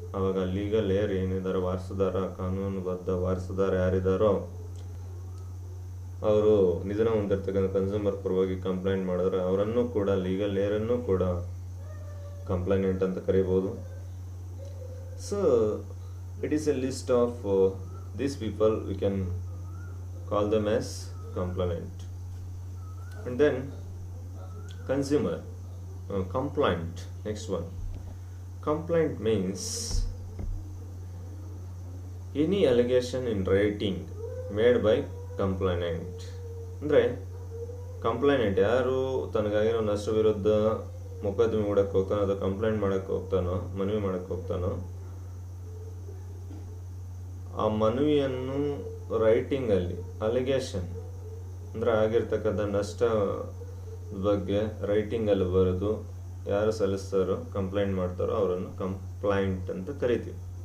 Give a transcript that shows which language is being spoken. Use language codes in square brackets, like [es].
[kn] ಆವಾಗ legal air ಏನಿದ್ದಾರೆ, ವಾರಸುದಾರ, ಕಾನೂನುಬದ್ಧ ವಾರಸುದಾರ ಯಾರಿದ್ದಾರೋ ಅವರು ನಿಧನ ಹೊಂದಿರ್ತಕ್ಕಂಥ ಕನ್ಸ್ಯೂಮರ್ ಪರವಾಗಿ ಕಂಪ್ಲೇಂಟ್ ಮಾಡಿದ್ರೆ ಅವರನ್ನು ಕೂಡ ಲೀಗಲ್ ಏರನ್ನು ಕೂಡ ಕಂಪ್ಲೇನೆಂಟ್ ಅಂತ ಕರಿಬೋದು. [en] So it is a list of these people, we can call them as complainant. And then consumer complaint. Next one, complaint means any allegation in writing made by complainant. [kn] ಅಂದರೆ complainant ಯಾರು ತನಗಾಗಿರೋ ನಷ್ಟ ವಿರುದ್ಧ ಮೊಕದ್ದಮೆ ಹೂಡಕ್ಕೆ ಹೋಗ್ತಾನೋ ಅಥವಾ complaint ಮಾಡೋಕ್ಕೆ ಹೋಗ್ತಾನೋ, ಮನವಿ ಮಾಡೋಕ್ಕೆ ಹೋಗ್ತಾನೋ, ಆ ಮನವಿಯನ್ನು ರೈಟಿಂಗಲ್ಲಿ ಅಲಿಗೇಷನ್ ಅಂದರೆ ಆಗಿರ್ತಕ್ಕಂಥ ನಷ್ಟ ಬಗ್ಗೆ ರೈಟಿಂಗಲ್ಲಿ ಬರೆದು ಯಾರು ಸಲ್ಲಿಸ್ತಾರೋ, ಕಂಪ್ಲೇಂಟ್ ಮಾಡ್ತಾರೋ ಅವರನ್ನು ಕಂಪ್ಲೈಂಟ್ ಅಂತ ಕರಿತೀವಿ.